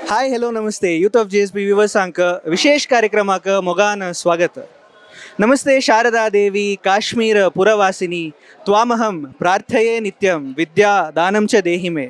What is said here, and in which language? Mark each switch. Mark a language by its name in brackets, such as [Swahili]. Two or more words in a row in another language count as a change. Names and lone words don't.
[English] hi hello [Konkani] नमस्ते [English] youth of JSB [Konkani] विवसांक विशेष कार्यक्रमाक मोगान स्वागत. [Sanskrit] नमस्ते शारदा देवी काश्मीर पुरवासिनी त्वामहम प्रार्थये नित्यम विद्या दानम च देहि मे.